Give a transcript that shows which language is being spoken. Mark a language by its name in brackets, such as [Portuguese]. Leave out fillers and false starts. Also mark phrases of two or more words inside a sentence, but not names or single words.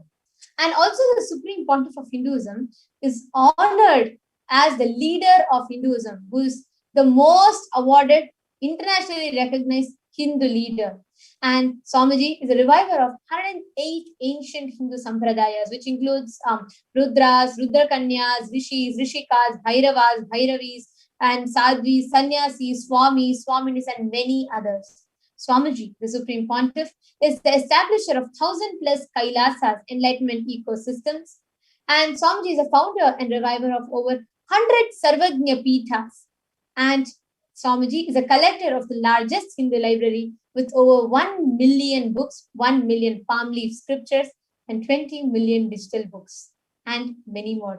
[English] And also, the Supreme Pontiff of Hinduism is honored as the leader of Hinduism, who is the most awarded, internationally recognized Hindu leader. And Swamiji is a reviver of 108 ancient Hindu sampradayas, which includes Rudras, Rudrakanyas, Rishis, Rishikas, Bhairavas, Bhairavis, and Sadhvis, Sannyasis, Swamis, Swaminis, and many others. Swamiji, the Supreme Pontiff, is the establisher of 1,000+ Kailasas, enlightenment ecosystems. And Swamiji is a founder and reviver of over 100 [Sanskrit] Sarvajna Peethas. [English] And Swamiji is a collector of the largest Hindu library with over 1 million books, 1 million palm leaf scriptures, and 20 million digital books, and many more.